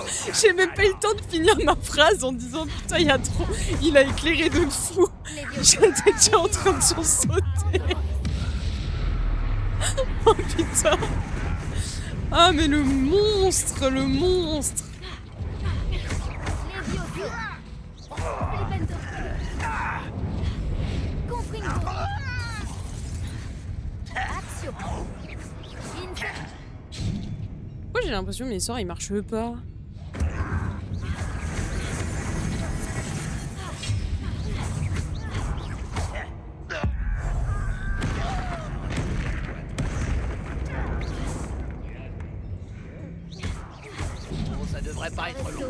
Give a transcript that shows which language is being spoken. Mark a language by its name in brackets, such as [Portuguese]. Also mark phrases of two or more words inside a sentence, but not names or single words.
[French] J'ai même pas eu le temps de finir ma phrase en disant putain, il y a trop. Il a éclairé de fou. J'étais déjà en train de sursauter. Oh putain. Ah, mais le monstre, le monstre. Levioso. Flipendo. Fringo. Action. Inset. Pourquoi j'ai l'impression que mes sorts ils marchent pas? Bon, ça devrait pas être long.